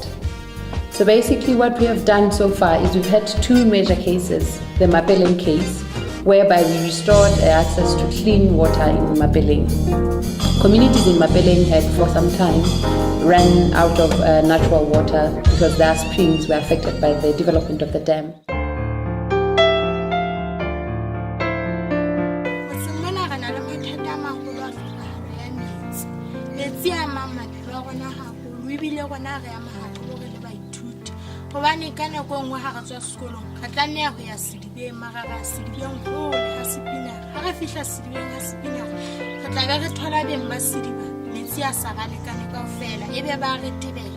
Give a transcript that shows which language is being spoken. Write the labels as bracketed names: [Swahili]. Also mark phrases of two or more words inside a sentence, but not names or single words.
[English] So basically what we have done so far is we've had two major cases, the Mapeleng case, whereby we restored access to clean water in Mapeleng. Communities in Mapeleng had for some time ran out of natural water because their springs were affected by the development of the dam. [Southern Sotho] Hobane ka nako nngwe ha re tswa sekolong re tlameha ho ya sedibeng mara ra sedibeng hole ha sepina ha re fihla sedibeng ha sepina re tla be re thola beng ba sediba metsi a sa ba lekane kaofela ebe ba re tebela